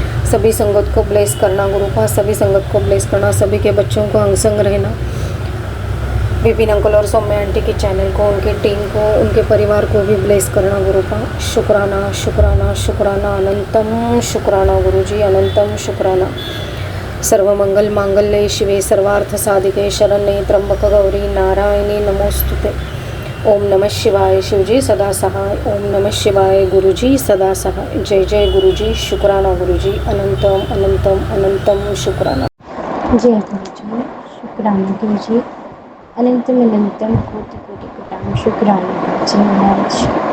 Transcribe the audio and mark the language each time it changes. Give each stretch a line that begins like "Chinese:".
Hindi: सभी संगत को ब्लेस करना गुरुपा, सभी संगत को ब्लेस करना, सभी के बच्चों को अंग संग रहना। विपिन अंकल और सौम्या आंटी के चैनल को, उनके टीम को, उनके परिवार को भी ब्लेस करना गुरुपा। शुक्राना शुक्राना शुक्राना अनंतम शुक्राना गुरुजी, अनंतम शुक्राना।
Sanskrit: सर्वमंगल मांगल्ये शिवे सर्वार्थ साधिके शरण्ये त्र्यंबक गौरी नारायणी नमोस्तुते।
Hindi: ओम नमः शिवाय, शिवजी सदा सहाय। ओम नमः शिवाय, गुरुजी सदा सहाय। जय जय गुरुजी, शुक्राना गुरुजी, अनंतम अनंतम अनंतम शुक्राना। जय गुरुजी, शुक्राना गुरुजी, अनंतम अनंतम कोटि कोटि कोटान शुक्राना गुरुजी।